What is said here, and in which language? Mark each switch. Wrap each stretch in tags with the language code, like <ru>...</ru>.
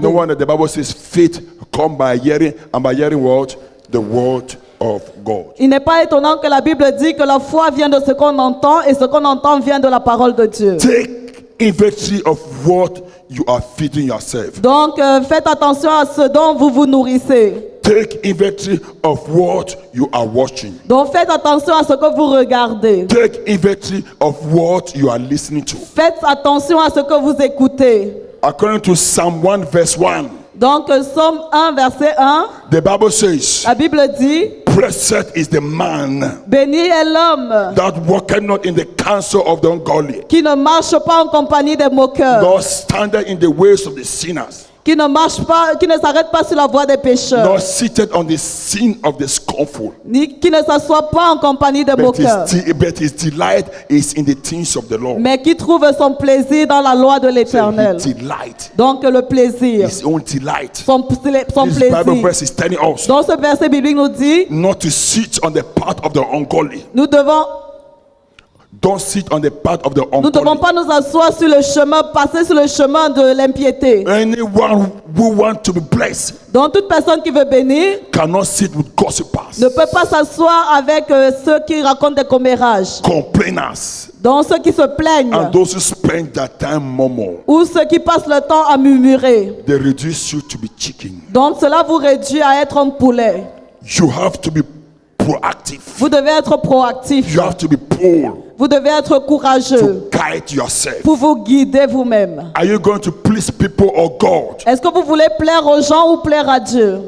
<en>No wonder the Bible says faith come by hearing, and by hearing what? The word of God.</en> <fr>Il n'est pas étonnant que la Bible dit que la foi vient de ce qu'on entend et ce qu'on entend vient de la parole de Dieu.</fr> <en>Take inventory of what you are feeding yourself.</en> <fr>Donc faites attention à ce dont vous vous nourrissez.</fr> <en>Take inventory of what you are watching.</en> <fr>Donc faites attention à ce que vous regardez.</fr> <en>Take inventory of what you are listening to.</en> <fr>Faites attention à ce que vous écoutez.</fr> <en>According to Psalm 1 verse 1,</en> <fr>Donc, Somme 1, verset 1,</fr> <en>The Bible says,</en> <fr>la Bible dit,</fr> <en>blessed is the man</en> <fr>béni est l'homme</fr> <en>that walketh not in the counsel of the ungodly,</en> <fr>qui ne marche pas en compagnie des moqueurs,</fr> <en>nor standeth in the ways of the sinners,</en> <fr>qui ne marche pas, qui ne s'arrête pas sur la voie des pécheurs,</fr> <en>nor sitteth on the sin of the scornful.</en> <fr>ni qui ne s'assoit pas en compagnie des moqueurs,</fr> <en>But his delight is in the things of the Lord.</en> <fr>mais qui trouve son plaisir dans la loi de l'Éternel.</fr> <en>His delight,</en> <fr>Donc le plaisir,</fr> <en>his own delight.</en> <fr>son</fr> <en>This Bible</en> <fr>plaisir.</fr> <en>verse is telling us</en> <fr>Donc ce verset biblique nous dit,</fr> <en>not to sit on the path of the ungodly.</en> <fr>nous devons</fr> <en>Don't sit on the path of the</en> <fr>Nous ne devons</fr> <en>ungodly.</en> <fr>pas nous asseoir sur le chemin, passer sur le chemin de l'impiété.</fr> <en>Anyone who wants to be blessed</en> <fr>Donc toute personne qui veut bénir</fr> <en>cannot sit with gossipers,</en> <fr>ne peut pas s'asseoir avec ceux qui racontent des commérages.</fr> <en>complainers,</en> <fr>Donc ceux qui se plaignent</fr> <en>and those who spend their time murmuring.</en> <fr>ou ceux qui passent le temps à murmurer.</fr> <en>They reduce you to be chicken.</en> <fr>Donc cela vous réduit à être un poulet.</fr> <en>You have to be proactive.</en> <fr>Vous devez être proactif.</fr> <en>You have to be bold</en> <fr>Vous devez être courageux</fr> <en>to guide yourself.</en> <fr>pour vous guider vous-même.</fr> <en>Are you going to please people or God?</en> <fr>Est-ce que vous voulez plaire aux gens ou plaire à Dieu?</fr>